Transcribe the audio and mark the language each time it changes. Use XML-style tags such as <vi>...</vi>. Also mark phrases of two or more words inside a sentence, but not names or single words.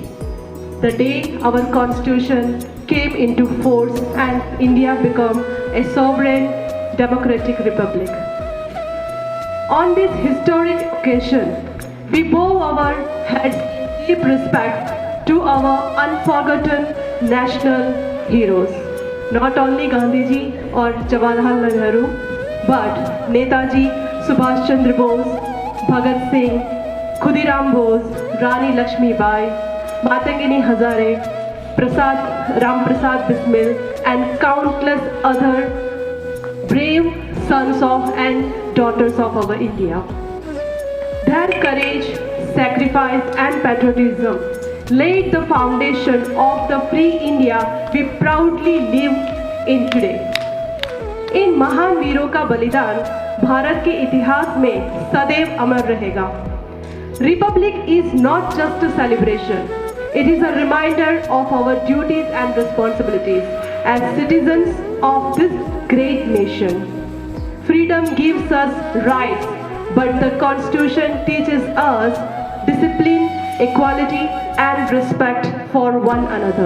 <en>The day our constitution came into force and India became a sovereign democratic republic. On this historic occasion, we bow our heads in deep respect to our unforgotten national heroes. Not only Gandhiji or Jawaharlal Nehru, but Netaji Subhash Chandra Bose, Bhagat Singh, Khudiram Bose, Rani Lakshmi Bai, Matangini Hazare, Ram Prasad Bismil, and countless other brave sons of and daughters of our India. Their courage, sacrifice, and patriotism laid the foundation of the free India we proudly live in today.</en> <hi>इन महान वीरों का बलिदान भारत के इतिहास में सदैव अमर रहेगा.</hi> <en>Republic is not just a celebration. It is a reminder of our duties and responsibilities as citizens of this great nation. Freedom gives us rights, but the Constitution teaches us discipline, equality, and respect for one another.</en>